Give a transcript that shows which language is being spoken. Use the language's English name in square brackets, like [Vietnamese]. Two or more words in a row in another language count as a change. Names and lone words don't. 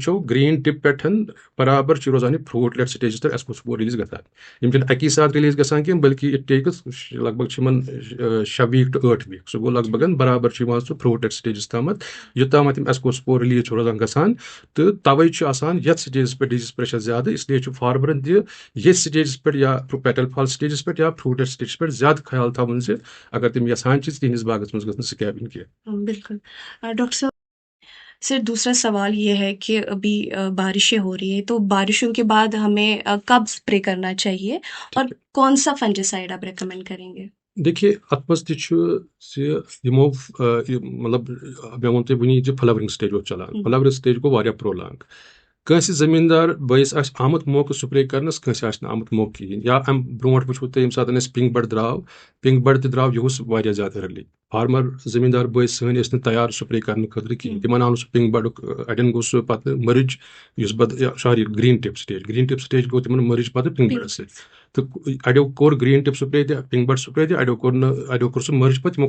[Kashmiri] وٕچھو [English] green tip [Kashmiri] پٮ۪ٹھ برابر چھُ روزان یہِ فرٛوٗٹ سٹیجس تہٕ ایسکوسپور ریلیٖز گژھان یِم چھِنہٕ اَکی ساتہٕ ریلیٖز گژھان کینٛہہ بلکہِ [English] it takes [Kashmiri] لگ بگ چھِ یِمن [English] 6 week to 8 week [Kashmiri] سُہ گوٚو لگ بگن برابر چھُ یِوان سُہ فرٛوٗٹ سٹیجس تامتھ یوٚتامتھ یِم ایسکوسپور ریلیٖز چھُ روزان گژھان تہٕ توے چھُ آسان یتھ سٹیجس پٮ۪ٹھ [English] disease pressure [Kashmiri] زیادٕ اسلیے چھُ فارمرن تہِ ییٚتھۍ سٹیجس پٮ۪ٹھ یا [English] petal fall stages [Kashmiri] پٮ۪ٹھ یا فرٛوٗٹ سٹیجس پٮ۪ٹھ زیادٕ خیال تھاوُن زِ اگر تِم یژھان چھِ تِہنٛدِس باغس منٛز گژھِ نہٕ سکیب یِنۍ کینٛہہ [Urdu] بالکل ڈاکٹر صاحب سر دوسرا سوال یہ ہے کہ ابھی بارشیں ہو رہی ہیں تو بارشوں کے بعد ہمیں کب اسپرے کرنا چاہیے اور کون سا فنجیسائڈ آپ ریکمینڈ کریں گے [Kashmiri] دیکھیے اتھ منٛز تہِ چھُ زِ یِمو مطلب مےٚ ووٚن تۄہہِ وٕنی زِ [English] flowering stage [Kashmiri] اوس چلان [English] flowering stage [Kashmiri] گوٚو واریاہ پرولانگ کٲنٛسہِ زٔمیٖندار بٲیِس آسہِ آمُت موقعہٕ سپرے کرنس کٲنٛسہِ آسہِ نہٕ آمُت موقعہٕ کِہیٖنۍ یا اَمہِ برونٛٹھ وٕچھو تُہۍ ییٚمہِ ساتہٕ اَسہِ [English] pink bud [Kashmiri] درٛاو [English] pink bud [Kashmiri] تہِ درٛاو یِہُس واریاہ زیادٕ [English] early farmer [Kashmiri] زٔمیٖندار بٲیِس سٲنۍ ٲسۍ نہٕ تیار سپرے کرنہٕ خٲطرٕ کِہیٖنۍ تِمن آو نہٕ سُہ پِنک بڈُک اَڑٮ۪ن گوٚو سُہ پتہٕ مٔرٕج یُس سوری [English] green tip stage [Kashmiri] گوٚو تِمن مٔرٕج پتہٕ پِنک بڈس سۭتۍ تہٕ اَڑیو کوٚر [English] green tip spray [Kashmiri] تہِ [English] pink bud spray [Kashmiri] تہِ اَڑیو کوٚر سُہ مٔرٕج پتہٕ تِمو